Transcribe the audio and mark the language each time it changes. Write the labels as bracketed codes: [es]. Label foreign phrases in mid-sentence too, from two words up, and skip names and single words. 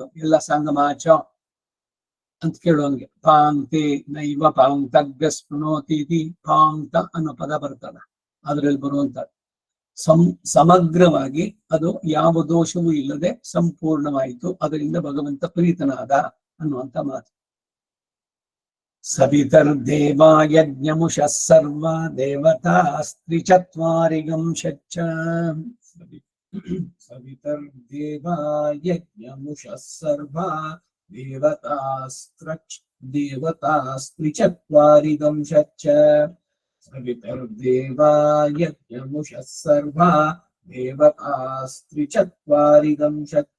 [kn] ಎಲ್ಲ ಸಂಗಮಾಚ ಅಂತ ಕೇಳುವಂಗೆ [sa] ಪಾಂಕ್ತೆ ನೈವ ಪಾಂಕ್ತಗ್ಗ ಸ್ಪೃಣೋತಿ [kn] ಪಾಂಕ್ತ ಅನ್ನೋ ಪದ ಬರ್ತದೆ, ಅದರಲ್ಲಿ ಬರುವಂತ ಸಮಗ್ರವಾಗಿ ಅದು ಯಾವ ದೋಷವೂ ಇಲ್ಲದೆ ಸಂಪೂರ್ಣವಾಯಿತು. ಅದರಿಂದ ಭಗವಂತ ಪ್ರೀತನಾದ ಅನ್ನುವಂತ ಮಾತು. [sa] ಸವಿತರ್ದೇವಾ ಯಜ್ಞಮುಷಃ ಸರ್ವ ದೇವತಾ ಸ್ತ್ರೀಚತ್ವಾರಿಗಂ ಶಚ್ಚ. ಸವಿತರ್ದೇವಾ ಯಜ್ಞಮುಷಃ ಸರ್ವ ದೇವತಾಸ್ತ್ರಿಚತ್ವಾರಿಗಂ ಶಚ್ಚ. ಸವಿತರ್ದೇವಾ ಯಜ್ಞಮುಷಃ ಸರ್ವ ದೇವತಾಸ್ತ್ರಿಚತ್ವಾರಿಗಂ ಶಚ್ಚ.